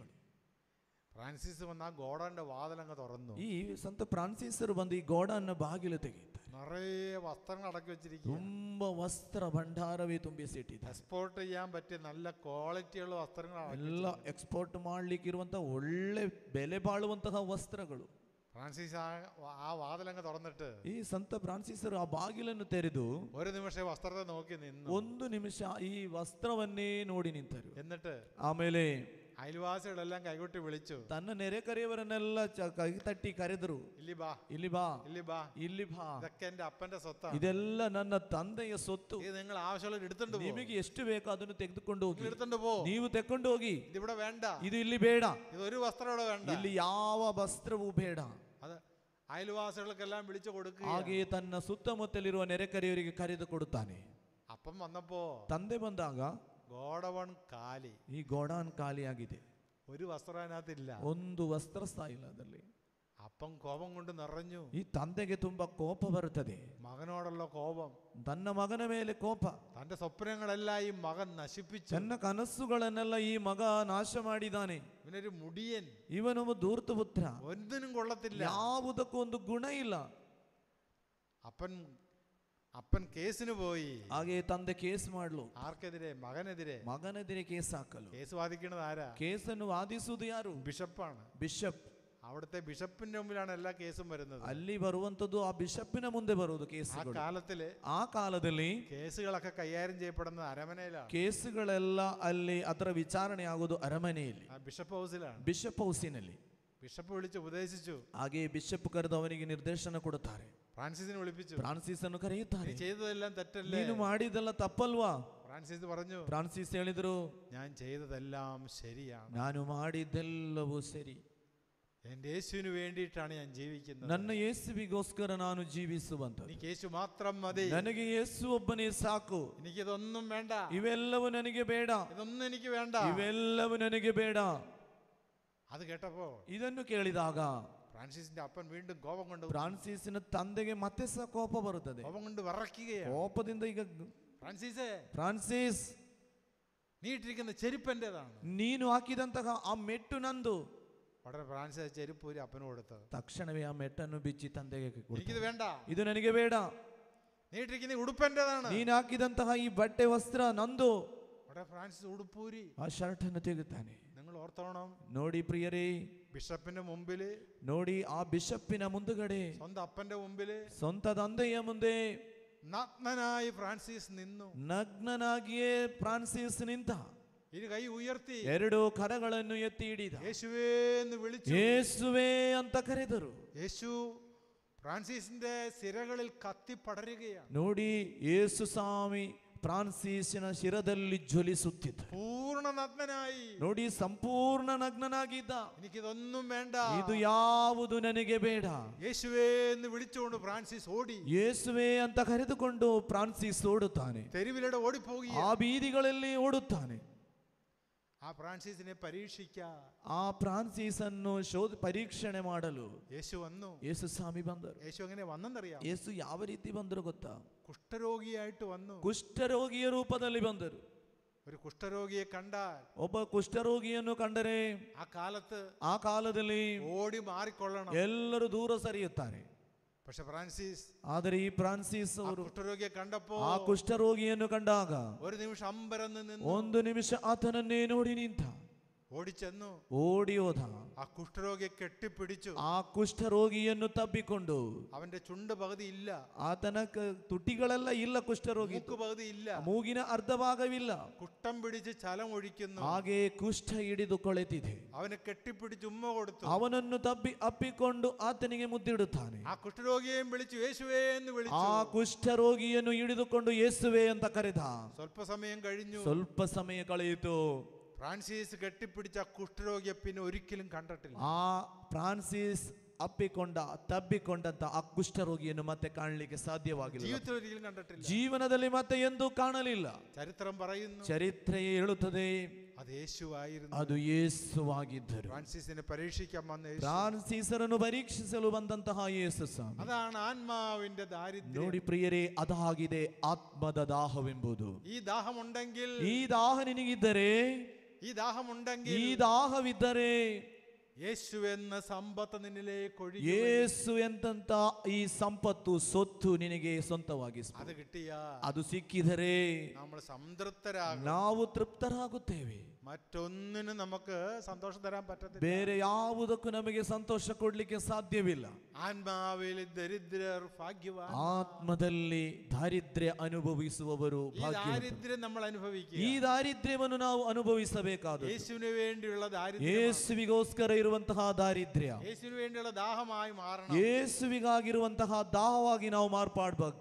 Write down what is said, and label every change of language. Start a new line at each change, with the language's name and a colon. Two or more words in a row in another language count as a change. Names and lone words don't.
Malayalam: ഫ്രാൻസിസ് വന്ന് ആ ഗോഡൌണിന്റെ വാതിലങ്ങ് തുറന്നു.
Kannada: ಈ ಸಂತ ಫ್ರಾನ್ಸಿಸರು ಬಂದು ಈ ಗೋಡಾನ್ನ ಬಾಗಿಲು ತೆಗೆಯುತ್ತಾರೆ.
Malayalam: നിറയെ വസ്ത്രങ്ങൾ അടക്കി വെച്ചിരിക്കുക.
Kannada: ತುಂಬಾ ವಸ್ತ್ರ ಭಂಡಾರವೇ ತುಂಬಿಸಿಟ್ಟಿದ್ದಾರೆ.
Malayalam: എക്സ്പോർട്ട് ചെയ്യാൻ പറ്റിയ നല്ല ക്വാളിറ്റിയുള്ള വസ്ത്രങ്ങളാണ്.
Kannada: ಎಲ್ಲ ಎಕ್ಸ್ಪೋರ್ಟ್ ಮಾಡ್ಲಿಕ್ಕೆ ಇರುವಂತಹ ಒಳ್ಳೆ ಬೆಲೆ ಬಾಳುವಂತಹ ವಸ್ತ್ರಗಳು.
Malayalam: ഫ്രാൻസിസ് ആ വാതിലങ്ങ് തുറന്നിട്ട്
Kannada: ಈ ಸಂತ ಫ್ರಾನ್ಸಿಸರು ಆ ಬಾಗಿಲನ್ನು ತೆರೆದು
Malayalam: ഒരു നിമിഷം വസ്ത്രത്തെ നോക്കി നിന്നു.
Kannada: ಒಂದು ನಿಮಿಷ ಈ ವಸ್ತ್ರವನ್ನೇ ನೋಡಿ ನಿಂತರು.
Malayalam: എന്നിട്ട്
Kannada: ಆಮೇಲೆ
Malayalam: അയൽവാസികളെല്ലാം കൈകൊട്ടി വിളിച്ചു.
Kannada: ತನ್ನ ನೆರೆಕರೆಯವರನ್ನೆಲ್ಲ ಕೈ ತಟ್ಟಿ ಕರೆದರು. ಇಲ್ಲಿ ಬಾ, ಇಲ್ಲಿ ಬಾ, ಇಲ್ಲಿ ಬಾ, ಇಲ್ಲಿ ಬಾ.
Malayalam: ഇതൊക്കെ എന്റെ അപ്പന്റെ സ്വത്താണ്.
Kannada: ಇದೆಲ್ಲ ನನ್ನ ತಂದೆಯ ಸೊತ್ತು.
Malayalam: ഇത് നിങ്ങൾ ആവശ്യമുള്ള എടുത്തോണ്ട് പോ.
Kannada: ನಿಮಗೆ ಎಷ್ಟು ಬೇಕೋ ಅದನ್ನು ತೆಗೆದುಕೊಂಡು ಹೋಗಿ.
Malayalam: എടുത്തോണ്ട് പോ.
Kannada: ನೀವು ತೆಕೊಂಡು ಹೋಗಿ.
Malayalam: ഇതിവിടെ വേണ്ട.
Kannada: ಇದು ಇಲ್ಲಿ ಬೇಡ.
Malayalam: ഇതൊരു വസ്ത്രം ഇവിടെ വേണ്ട.
Kannada: ಇಲ್ಲಿ ಯಾವ ವಸ್ತ್ರವೂ ಬೇಡ.
Malayalam: അത് അയൽവാസികൾക്കെല്ലാം വിളിച്ചു കൊടുക്കുക.
Kannada: ಹಾಗೆಯೇ ತನ್ನ ಸುತ್ತಮುತ್ತಲಿರುವ ನೆರೆಕರೆಯವರಿಗೆ ಕರೆದು ಕೊಡುತ್ತಾನೆ.
Malayalam: അപ്പം വന്നപ്പോ
Kannada: ತಂದೆ ಬಂದಾಗ
Malayalam: ഗോഡവൺ കാലി.
Kannada: ಈ ಗೋಡಾನ್ ಖಾಲಿಯಾಗಿದೆ.
Malayalam: ഒരു വസ്ത്രം അതിനകത്തില്ല.
Kannada: ಒಂದು ವಸ್ತ್ರ ಸಹ ಇಲ್ಲ ಅದರಲ್ಲಿ.
Malayalam: അപ്പം കോപം കൊണ്ട് നിറഞ്ഞു.
Kannada: ಈ ತಂದೆಗೆ ತುಂಬಾ ಕೋಪ ಬರುತ್ತದೆ.
Malayalam: മകനോടുള്ള കോപം,
Kannada: ತನ್ನ ಮಗನ ಮೇಲೆ ಕೋಪ.
Malayalam: തന്റെ സ്വപ്നങ്ങളെല്ലാം ഈ മകൻ നശിപ്പിച്ചു.
Kannada: ತನ್ನ ಕನಸುಗಳನ್ನೆಲ್ಲ ಈ ಮಗ ನಾಶ ಮಾಡಿದ್ದಾನೆ.
Malayalam: ഇവനൊരു മുടിയൻ,
Kannada: ಇವನೊಬ್ಬ ಧೂರ್ತ ಪುತ್ರ,
Malayalam: ഒന്നിനും കൊള്ളത്തില്ല.
Kannada: ಯಾವುದಕ್ಕೂ ಒಂದು ಗುಣ ಇಲ್ಲ.
Malayalam: അപ്പൻ കേസിന് പോയി.
Kannada: ಹಾಗೆ ತಂದೆ ಕೇಸ್ ಮಾಡಲು.
Malayalam: ആർക്കെതിരെ? മകനെതിരെ
Kannada: ಕೇಸ್ ಹಾಕಲು.
Malayalam: കേസ് വാദിക്കുന്നത് ആരാ?
Kannada: ಕೇಸನ್ನು ವಾದಿಸುವುದು ಯಾರು?
Malayalam: ബിഷപ്പാണ്.
Kannada: ಬಿಷಪ್.
Malayalam: അവിടുത്തെ ബിഷപ്പിന്റെ മുമ്പിലാണ് എല്ലാ കേസും വരുന്നത്.
Kannada: ಅಲ್ಲಿ ಬರುವಂತದ್ದು ಆ ಬಿಷಪ್ಪಿನ ಮುಂದೆ ಬರುವುದು ಕೇಸುಗಳು. ಆ ಕಾಲದಲ್ಲಿ
Malayalam: കേസുകളൊക്കെ കൈകാര്യം ചെയ്യപ്പെടുന്നത് അരമനയിലാണ്.
Kannada: ಕೇಸುಗಳೆಲ್ಲ ಅಲ್ಲಿ ಅದರ ವಿಚಾರಣೆ ಆಗೋದು ಅರಮನೆಯಲ್ಲಿ,
Malayalam: ബിഷപ്പ് ഹൗസിലാണ്.
Kannada: ಬಿಷಪ್ ಹೌಸಿನಲ್ಲಿ.
Malayalam: ബിഷപ്പ് വിളിച്ച് ഉപദേശിച്ചു.
Kannada: ಹಾಗೆ ಬಿಷಪ್ ಕರೆದು ಅವನಿಗೆ ನಿರ್ದೇಶನ ಕೊಡುತ್ತಾರೆ.
Malayalam: ഫ്രാൻസിസിനെ വിളിപ്പിച്ചു.
Kannada: ಫ್ರಾನ್ಸಿಸ್ ಅನ್ನು ಕರೆಯುತ್ತಾರೆ.
Malayalam: നീ ചെയ്തതെല്ലാം തെറ്റല്ലേ?
Kannada: ನೀನು ಮಾಡಿದೆಲ್ಲ ತಪ್ಪಲ್ವಾ?
Malayalam: ഫ്രാൻസിസ് പറഞ്ഞു,
Kannada: ಫ್ರಾನ್ಸಿಸ್ ಹೇಳಿದ್ರು,
Malayalam: ഞാൻ ചെയ്തതെല്ലാം ശരിയാണ്.
Kannada: ನಾನು ಮಾಡಿದ್ದೆಲ್ಲವೂ ಸರಿ.
Malayalam: എന്റെ യേശുവിന് വേണ്ടിയിട്ടാണ് ഞാൻ ജീവിക്കുന്നത്.
Kannada: ನನ್ನ ಯೇಸುವಿಗೋಸ್ಕರ ನಾನು ಜೀವಿಸುವಂತ.
Malayalam: എനിക്ക് യേശു മാത്രം മതി.
Kannada: ನನಗೆ ಯೇಸು ಒಬ್ಬನೇ ಸಾಕು.
Malayalam: എനിക്കിതൊന്നും വേണ്ട.
Kannada: ಇವೆಲ್ಲವೂ ನನಗೆ ಬೇಡ.
Malayalam: ഇതൊന്നും എനിക്ക് വേണ്ട.
Kannada: ಇವೆಲ್ಲವೂ ನನಗೆ ಬೇಡ.
Malayalam: അത് കേട്ടപ്പോ
Kannada: ಇದನ್ನು ಕೇಳಿದಾಗ
Malayalam: ഫ്രാൻസിസിന്റെ അപ്പൻ വീണ്ടും കോപം കൊണ്ട്
Kannada: ಫ್ರಾನ್ಸಿಸಿನ ತಂದೆಗೆ ಮತ್ತೆ ಸಹ ಕೋಪ ಬರುತ್ತದೆ.
Malayalam: കോപം കൊണ്ട് വിറയ്ക്കുകയാണ്.
Kannada: ಕೋಪದಿಂದ ಈಗ
Malayalam: ഫ്രാൻസിസ്, നീ ഇട്ടിരിക്കുന്ന ചെരുപ്പ് എന്റേതാണ്.
Kannada: ನೀನು ಹಾಕಿದಂತಹ ಆ ಮೆಟ್ಟು ನಂದು.
Malayalam: ഉടനെ ഫ്രാൻസിസ് ചെരുപ്പ് ഒരു അപ്പന് കൊടുത്തത്.
Kannada: ತಕ್ಷಣವೇ ಆ ಮೆಟ್ಟನ್ನು ಬಿಚ್ಚಿ ತಂದೆಗೆ ಕೊಡ್ತಾನೆ.
Malayalam: എനിക്കിത് വേണ്ട.
Kannada: ಇದು ನನಗೆ ಬೇಡ.
Malayalam: നീ ഇട്ടിരിക്കുന്ന ഉടുപ്പ് എന്റേതാണ്.
Kannada: ನೀನು ಹಾಕಿದಂತಹ ಈ ಬಟ್ಟೆ ವಸ್ತ್ರ ನಂದು.
Malayalam: ഉടനെ ഫ്രാൻസിസ് ഉടുപ്പൂരി
Kannada: ಆ ಶರ್ಟ್ ಅನ್ನು ತೆಗೆತಾನೆ.
Malayalam: നിങ്ങൾ ഓർത്തോണം,
Kannada: ನೋಡಿ ಪ್ರಿಯರೇ,
Malayalam: ബിഷപ്പിന്റെ മുമ്പില്,
Kannada: ನೋಡಿ ಆ ಬಿಷಪ್ಪಿನ ಮುಂದುಗಡೆ,
Malayalam: സ്വന്തം അപ്പന്റെ മുമ്പില്,
Kannada: ಸ್ವಂತ ತಂದೆಯ ಮುಂದೆ
Malayalam: നഗ്നനായി ഫ്രാൻസിസ് നിന്നു.
Kannada: ನಗ್ನನಾಗಿಯೇ ಫ್ರಾನ್ಸಿಸ್ ನಿಂತ.
Malayalam: ഇരു കൈ ഉയർത്തി
Kannada: ಎರಡು ಕರಗಳನ್ನು ಎತ್ತಿ ಹಿಡಿದ.
Malayalam: യേശുവേ എന്ന് വിളിച്ചു.
Kannada: ಯೇಸುವೇ ಅಂತ ಕರೆದರು.
Malayalam: യേശു ഫ്രാൻസിസിന്റെ സിരകളിൽ കത്തി പടരുകയാണ്.
Kannada: ನೋಡಿ, ಯೇಸು ಸ್ವಾಮಿ ಫ್ರಾನ್ಸಿಸಿನ ಶಿರದಲ್ಲಿ ಜ್ವಲಿಸುತ್ತಿದ್ದ.
Malayalam: പൂർണ്ണ നഗ്നനായി.
Kannada: ನೋಡಿ, ಸಂಪೂರ್ಣ ನಗ್ನನಾಗಿದ್ದ.
Malayalam: എനിക്കിതൊന്നും വേണ്ട.
Kannada: ಇದು ಯಾವುದು ನನಗೆ ಬೇಡ.
Malayalam: യേശുവേ എന്ന് വിളിച്ചുകൊണ്ട് ഫ്രാൻസിസ് ഓടി.
Kannada: ಯೇಸುವೇ ಅಂತ ಕರೆದುಕೊಂಡು ಫ್ರಾನ್ಸಿಸ್ ಓಡುತ್ತಾನೆ.
Malayalam: തെരുവിലൂടെ ഓടിപ്പോവുകയാണ്.
Kannada: ಆ ಬೀದಿಗಳಲ್ಲಿ ಓಡುತ್ತಾನೆ.
Malayalam: ആ ഫ്രാൻസിസിനെ പരീക്ഷിക്കാൻ
Kannada: ಆ ಫ್ರಾನ್ಸಿಸ್ ಅನ್ನು ಪರೀಕ್ಷಣೆ ಮಾಡಲು
Malayalam: യേശു വന്നു.
Kannada: ಯೇಸು ಸ್ವಾಮಿ ಬಂದರು.
Malayalam: യേശു എങ്ങനെ വന്നെന്നറിയാം?
Kannada: ಯೇಸು ಯಾವ ರೀತಿ ಬಂದರು ಗೊತ್ತಾ?
Malayalam: കുഷ്ഠരോഗിയായിട്ട് വന്നു.
Kannada: ಕುಷ್ಠರೋಗಿಯ ರೂಪದಲ್ಲಿ ಬಂದರು.
Malayalam: ഒരു കുഷ്ഠരോഗിയെ കണ്ടാൽ,
Kannada: ಒಬ್ಬ ಕುಷ್ಠರೋಗಿಯನ್ನು ಕಂಡರೆ
Malayalam: ആ
Kannada: ಕಾಲದಲ್ಲಿ
Malayalam: ഓടി മാറിക്കൊള്ളണം.
Kannada: ಎಲ್ಲರೂ ದೂರ ಸರಿಯುತ್ತಾರೆ.
Malayalam: പക്ഷെ ഫ്രാൻസിസ്,
Kannada: ಆದರೆ ಈ ಫ್ರಾನ್ಸಿಸ್ ಅವರು
Malayalam: കുഷ്ഠരോഗിയെ കണ്ടപ്പോ
Kannada: ಆ ಕುಷ್ಠರೋಗಿಯನ್ನು ಕಂಡಾಗ
Malayalam: ഒരു നിമിഷം അമ്പരന്ന് നിന്നു.
Kannada: ಒಂದು ನಿಮಿಷ ಆತನನ್ನೇ ನೋಡಿ ನಿಂತ.
Malayalam: ഓടിച്ചെന്നു
Kannada: ಓಡಿ ಹೋದ.
Malayalam: ആ കുഷ്ഠരോഗിയെ കെട്ടിപ്പിടിച്ചു.
Kannada: ಆ ಕುಷ್ಠರೋಗಿಯನ್ನು ತಬ್ಬಿಕೊಂಡು,
Malayalam: അവന്റെ ചുണ്ട് പകുതി ഇല്ല,
Kannada: ಆತನ ತುಟಿಗಳೆಲ್ಲ ಇಲ್ಲ, ಕುಷ್ಠರೋಗಿ
Malayalam: മൂക്ക് പകുതി ഇല്ല,
Kannada: ಮೂಗಿನ ಅರ್ಧ ಭಾಗವಿಲ್ಲ.
Malayalam: കുട്ടം പിടിച്ച് ചലം ഒഴിക്കുന്നു.
Kannada: ಹಾಗೆ ಕುಷ್ಠ ಹಿಡಿದು ಕೊಳೆತಿದೆ.
Malayalam: അവനെ കെട്ടിപ്പിടിച്ച് ഉമ്മ കൊടുത്തു.
Kannada: ಅವನನ್ನು ಅಪ್ಪಿಕೊಂಡು ಆತನಿಗೆ ಮುದ್ದಿಡುತ್ತಾನೆ.
Malayalam: ആ കുഷ്ഠരോഗിയെയും വിളിച്ചു യേശുവേ എന്ന് വിളിച്ചു.
Kannada: ಆ ಕುಷ್ಠರೋಗಿಯನ್ನು ಹಿಡಿದುಕೊಂಡು ಯೇಸುವೆ ಅಂತ ಕರೆದ.
Malayalam: ಸ್ವಲ್ಪ സമയം കഴിഞ്ഞു.
Kannada: ಸ್ವಲ್ಪ ಸಮಯ ಕಳೆಯಿತು.
Malayalam: ഫ്രാൻസിസ് കെട്ടിപ്പിടിച്ച ആ കുഷ്ഠരോഗിയെ പിന്നെ ഒരിക്കലും കണ്ടിട്ടില്ല.
Kannada: ಆ ಫ್ರಾನ್ಸಿಸ್ ತಬ್ಬಿಕೊಂಡಂತ ಆ ಕುಷ್ಠರೋಗಿಯನ್ನು ಮತ್ತೆ ಕಾಣಲಿಕ್ಕೆ ಸಾಧ್ಯವಾಗಿಲ್ಲ.
Malayalam: ജീവിതത്തിൽ ഒരിക്കലും കണ്ടിട്ടില്ല.
Kannada: ಜೀವನದಲ್ಲಿ ಮತ್ತೆ ಎಂದೂ ಕಾಣಲಿಲ್ಲ.
Malayalam: ചരിത്രം പറയുന്നു,
Kannada: ಚರಿತ್ರೆಯೇ ಹೇಳುತ್ತದೆ,
Malayalam: അത് യേശുവായിരുന്നു.
Kannada: ಅದು ಯೇಸುವಾಗಿದ್ದರು.
Malayalam: ഫ്രാൻസിസിനെ പരീക്ഷിക്കാൻ വന്ന യേശു.
Kannada: ಫ್ರಾನ್ಸಿಸರನ್ನು ಪರೀಕ್ಷಿಸಲು ಬಂದಂತಹ ಯೇಸು ಸ್ವಾಮಿ.
Malayalam: അതാണ് ആത്മാവിന്റെ ദാരിദ്ര്യം.
Kannada: ನೋಡಿ ಪ್ರಿಯರೇ, ಅದಾಗಿದೆ ಆತ್ಮದ ದಾಹವೆಂಬುದು.
Malayalam: ഈ ദാഹമുണ്ടെങ്കിൽ,
Kannada: ಈ ದಾಹ ನಿನಗಿದ್ದರೆ,
Malayalam: ഈ ദാഹമുണ്ടെങ്കിൽ,
Kannada: ಈ ದಾಹವಿದ್ದರೆ
Malayalam: യേശു എന്ന സമ്പത്ത് നിന്നിലേക്ക് ഒഴുകി വരും.
Kannada: ಯೇಸು ಎಂತಂತ ಈ ಸಂಪತ್ತು, ಸೊತ್ತು ನಿನಗೆ ಸ್ವಂತವಾಗಿ
Malayalam: അത് കിട്ടിയ,
Kannada: ಅದು ಸಿಕ್ಕಿದರೆ
Malayalam: നമ്മൾ സംതൃപ്തരാകും.
Kannada: ನಾವು ತೃಪ್ತರಾಗುತ್ತೇವೆ.
Malayalam: മറ്റൊന്നിനും നമുക്ക് സന്തോഷം തരാൻ പറ്റത്തില്ല.
Kannada: ಬೇರೆ ಯಾವುದಕ್ಕೂ ನಮಗೆ ಸಂತೋಷ ಕೊಡ್ಲಿಕ್ಕೆ ಸಾಧ್ಯವಿಲ್ಲ.
Malayalam: ആത്മാവിൽ ദരിദ്രർ ഭാഗ്യവാൻ.
Kannada: ಆತ್ಮದಲ್ಲಿ ದಾರಿದ್ರ್ಯ ಅನುಭವಿಸುವವರು
Malayalam: ഈ
Kannada: ಭಾಗ್ಯವಂತರು.
Malayalam: ദാരിദ്ര്യം നമ്മൾ അനുഭവിക്കുക.
Kannada: ಈ ದಾರಿದ್ರ್ಯವನ್ನು ನಾವು ಅನುಭವಿಸಬೇಕಾದ,
Malayalam: യേശുവിന് വേണ്ടിയുള്ള ദാരിദ്ര്യം,
Kannada: ಯೇಸುವಿಗೋಸ್ಕರ ಇರುವಂತಹ ದಾರಿದ್ರ್ಯ,
Malayalam: യേശുവിന് വേണ്ടിയുള്ള ദാഹമായി മാറണം.
Kannada: ಯೇಸುವಿಗಾಗಿರುವಂತಹ ದಾಹವಾಗಿ ನಾವು ಮಾರ್ಪಾಡ್ಬೇಕು.